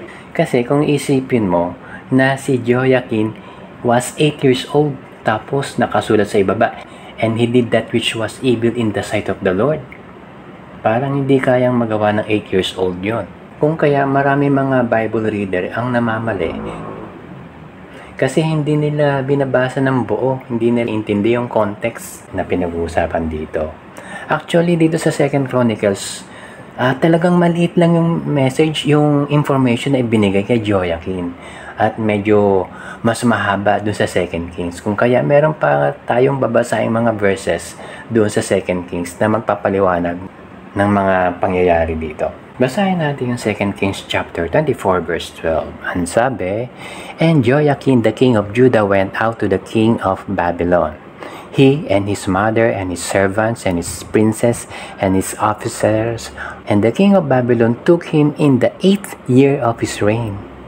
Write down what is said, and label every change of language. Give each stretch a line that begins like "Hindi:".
Filipino: Kasi kung isipin mo na si
English: Jehoiakim was 8 years old,
Filipino: tapos nakasulat sa ibaba,
English: and he did that which was evil in the sight of the Lord.
Filipino: Parang hindi kayang magawa ng 8 years old yon. Kung kaya marami mga Bible reader ang namamali kasi hindi nila binabasa ng buo, hindi nila intindi yung context na pinag-uusapan dito. Actually, dito sa 2 Chronicles, talagang maliit lang yung message, yung information na ibinigay kay Jehoiakim. At medyo mas mahaba dun sa 2 Kings. Kung kaya meron pa tayong babasahin mga verses dun sa 2 Kings na magpapaliwanag ng mga pangyayari dito. Basahin natin yung 2 Kings chapter 24 verse 12. Ang sabi,
English: "And Jehoiakim the king of Judah went out to the king of Babylon. He and his mother and his servants and his princes and his officers, and the king of Babylon took him in the 8th year of his reign."